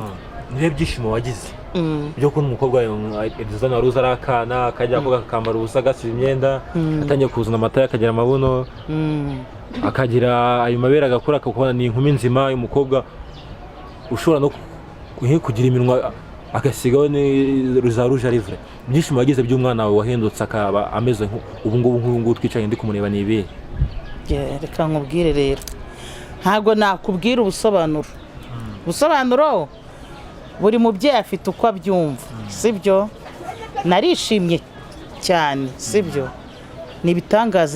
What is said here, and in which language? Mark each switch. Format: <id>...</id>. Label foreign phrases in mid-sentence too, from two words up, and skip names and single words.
<rw>nibe byishimo wagize byo ko umukobwa Edzone wari uza arakana akajya koga akambara ubusa agasiba imyenda atangiye kuzana amata akagira amabuno akagira ayo mabere agakora akakubona ni inkumi nzima y'umukobwa ushobora no kugira iminwa agasigaho ni za</rw> <fr>rouge à lèvres</fr> <rw>byishimo wagize by'umwana wawe wahindutse akaba ameze ubu ngubu twicaye ndi kumureba ni ibi reka nkubwire rero ntabwo nakubwira ubusobanuro buri mubyeyi afite uko abyumva sibyo narishimye cyane sibyo ni ibitangaza</rw>